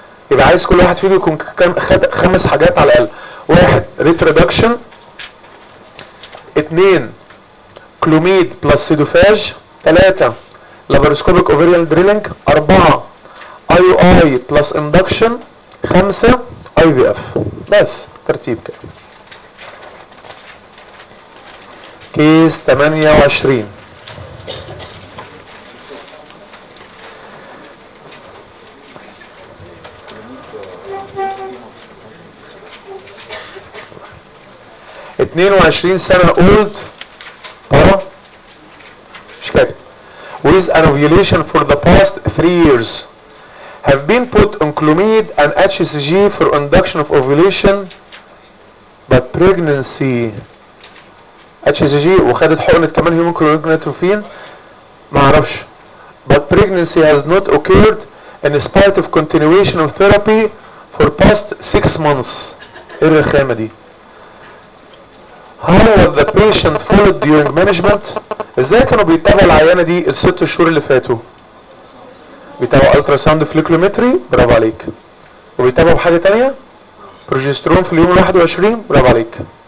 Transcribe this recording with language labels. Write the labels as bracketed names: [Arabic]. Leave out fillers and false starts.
[Arabic] يبقى عايز كل واحد فيكم يكون كام، خد خمس حاجات على الاقل: واحد ريتردكشن، اثنين كلوميد بلس سيدوفاج، ثلاثه لابروسكوبيك اوفيريال دريلينج، اربعه اي يو اي بلس اندكشن، خمسه اي في اف. بس ترتيب كده. كيس 28، اثنين وعشرين سنة [English] old، [Arabic] مش كده، [English] with an ovulation for the past 3 years have been put on clomid and HCG for induction of ovulation but pregnancy HCG [Arabic] وخدت حقنة كمان [English] human chromatin [Arabic] ما عرفش [English] but pregnancy has not occurred in spite of continuation of therapy for past 6 months. [Arabic] ايه الرخامة دي؟ [English] How was the patient followed during management؟ [Arabic] ازاي كانوا بيتابعوا العيانه دي الست شهور اللي فاتوا؟ بيتابعوا الترا ساوند فليكلومتري، برافو عليك. وبيتابعوا بحاجه ثانيه؟ بروجسترون في اليوم 21، برافو عليك.